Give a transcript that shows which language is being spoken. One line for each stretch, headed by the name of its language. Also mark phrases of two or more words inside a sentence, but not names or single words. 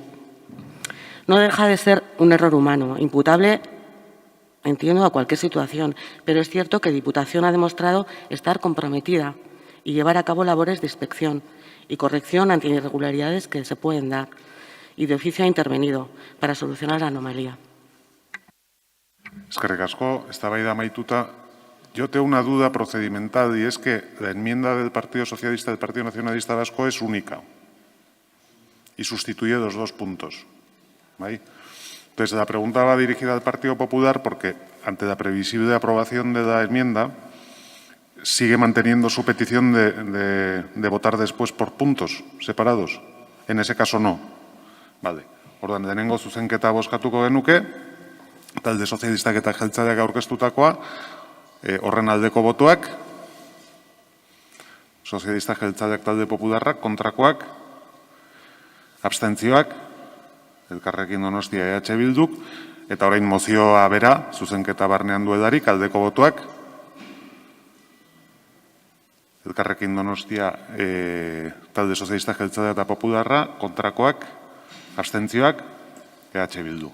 Spanish: No deja de ser un error humano, imputable, entiendo, a cualquier situación, pero es cierto que Diputación ha demostrado estar comprometida y llevar a cabo labores de inspección y corrección ante irregularidades que se pueden dar, y de oficio ha intervenido para solucionar la anomalía.
Basque: Eskerrik asko, eztabaida amaituta.
Spanish: Yo tengo una duda procedimental y es que la enmienda del Partido Socialista y del Partido Nacionalista Vasco es única y sustituye los dos puntos. ¿Vale? Entonces, la pregunta va dirigida al Partido Popular porque, ante la previsible aprobación de la enmienda, sigue manteniendo su petición de votar después por puntos separados. En ese caso, no. Vale.
Basque: Orduan, lehenengo zuzenketa bozkatuko genuke, talde sozialistak eta jeltzaleak aurkeztutakoa, horren aldeko botoak, sozialistak, jeltzaleak, talde popularrak, kontrakoak, abstentzioak, Elkarrekin Donostia EH Bilduk, eta orain mozioa bera, zuzenketa barnean duelarik, aldeko botoak, Elkarrekin Donostia talde sozialistak, jeltzaleak eta popularra, kontrakoak, abstentzioak, EH Bildu.